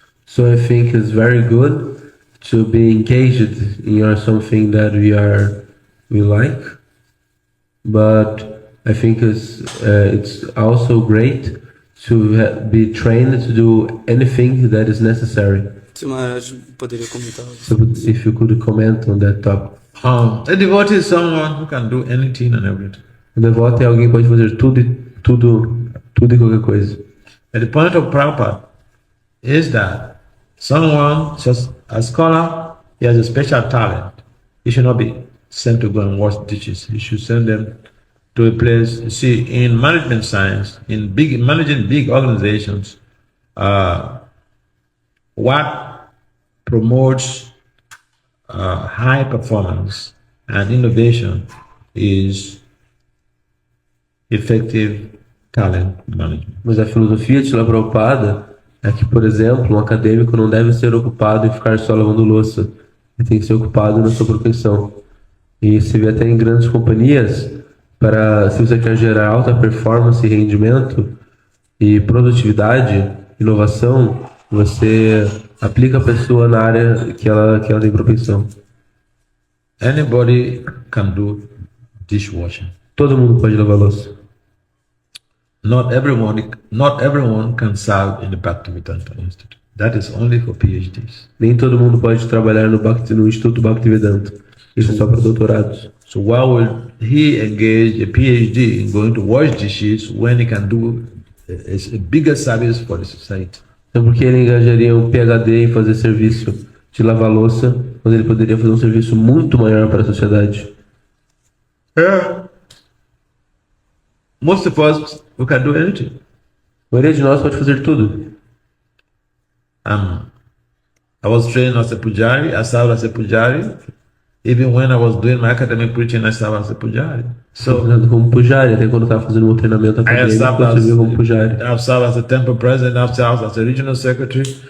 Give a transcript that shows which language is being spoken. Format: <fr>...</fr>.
<en>So I think it's very good to be engaged in something that we like, but I think it's also great to be trained to do anything that is necessary.</en> <pt>Se o Maharaj poderia comentar.</pt> <en>So if you could comment on that topic. A devotee is someone who can do anything and everything.</en> <pt>O devoto é alguém que pode fazer tudo e qualquer coisa.</pt> <en>But the point of Prabhupada is that someone, just a scholar, he has a special talent. He should not be sent to go and wash dishes. He should send them to a place. You see, in management science, managing big organizations, what promotes high performance and innovation is effective talent management.</en> <pt>Mas a filosofia de Srila Prabhupada é que, por exemplo, um acadêmico não deve ser ocupado em ficar só lavando louça. Ele tem que ser ocupado na sua profissão. E se vê até em grandes companhias, se você quer gerar alta performance e rendimento e produtividade, inovação, você aplica a pessoa na área que ela tem propensão.</pt> <en>Anybody can do dishwashing.</en> <pt>Todo mundo pode lavar louça.</pt> <en>Not everyone can serve in the Bhaktivedanta Institute. That is only for PhDs.</en> <pt>Nem todo mundo pode trabalhar no Instituto Bhaktivedanta. Isso é só para doutorados.</pt> <en>So why would he engage a PhD in going to wash dishes when he can do a bigger service for the society?</en> <pt>Então por que ele engajaria um PhD em fazer serviço de lavar louça, quando ele poderia fazer um serviço muito maior para a sociedade?</pt> <en>Most of us, we can do anything.</en> <pt>A maioria de nós pode fazer tudo.</pt> <en>I was trained as a pujari. I served as a pujari. Even when I was doing my academic preaching, I served as a pujari. So</en> <pt>Como pujari, até quando eu estava fazendo meu treinamento acadêmico, eu servia como pujari.</pt> <en>I've served as a temple president. I've served as a regional secretary.</en>